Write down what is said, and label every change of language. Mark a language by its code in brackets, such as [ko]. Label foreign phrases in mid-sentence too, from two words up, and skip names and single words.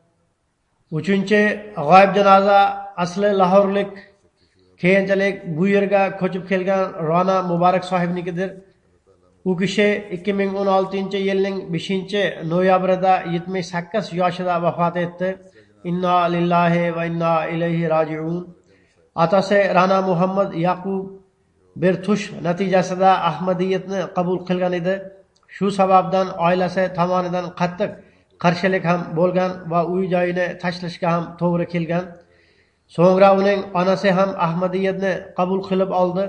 [uz] 3-g'oyib janoza asli Lahorlik, keyinchalik bu yerga ko'chib kelgan Rona Muborak sohibnikidir. U kishi 2016-yilning 5-noyabrida 78 yoshida vafot etdi. [ar] إنا لله وإنا إليه راجعون. [uz] Atasi Rana Muhammad Yaqub bir tush natijasida Ahmadiyatni qabul qilgan edi. Shu sababdan oilasi tomonidan qattiq qarshilik ham bo'lgan va uy joyini tashlashga ham to'g'ri kelgan. So'ngra uning onasi ham Ahmadiyatni qabul qilib oldi.